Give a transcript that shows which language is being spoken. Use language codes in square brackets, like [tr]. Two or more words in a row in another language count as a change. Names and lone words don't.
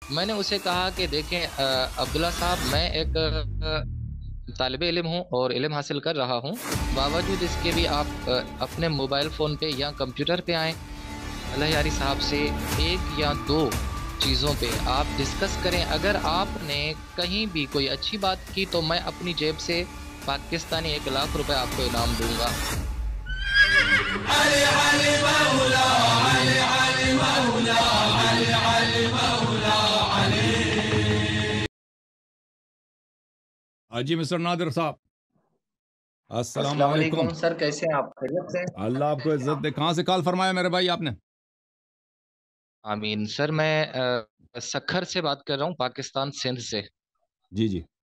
[ur] میں نے اسے کہا کہ دیکھیں عبداللہ صاحب، میں ایک طالب علم ہوں اور علم حاصل کر رہا ہوں، باوجود اس کے بھی آپ اپنے موبائل فون پہ یا کمپیوٹر پہ آئیں، اللہ یاری صاحب سے ایک یا دو چیزوں پہ آپ ڈسکس کریں۔ اگر آپ نے کہیں بھی کوئی اچھی بات کی تو میں اپنی جیب سے پاکستانی 1 لاکھ روپے آپ کو انعام دوں گا۔ علي علي مولا علي علي مولا علي علي مولا علي۔ جی مسٹر نادر صاحب، السلام السلام علیکم۔ علیکم سر، کیسے ہیں آپ؟ خیریت سے؟ اللہ آپ کو عزت دے۔ کہاں سے کال فرمایا میرے بھائی آپ نے؟ آمین سر، میں سکھر سے بات کر رہا ہوں، پاکستان سندھ سے۔ جی جی،